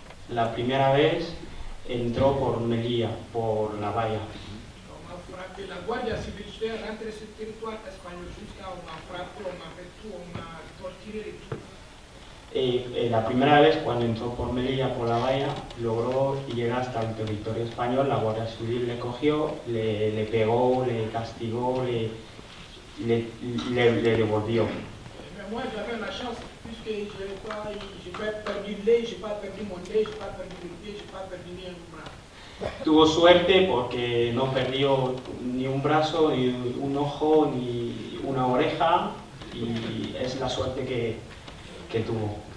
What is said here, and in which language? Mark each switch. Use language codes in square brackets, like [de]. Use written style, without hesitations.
[es] La primera vez entró por Melilla, por la valla. [fr] La Guardia Civil, je suis rentré sur le territoire espagnol jusqu'à on m'a frappé, on m'a fait tout, on m'a torturé et tout. [es] La primera vez, cuando entró por Melilla, por la valla, logró llegar hasta el territorio español. La Guardia Civil le cogió, le pegó, le castigó, le devolvió. [fr] Mais moi j'avais la chance, puisque je n'ai pas perdu l'œil, je n'ai pas perdu mon œil, je n'ai pas perdu le pied, je n'ai pas perdu ni un bras. [es] Tuvo suerte porque no perdió ni un brazo, ni un ojo, ni una oreja, y es la suerte que tuvo.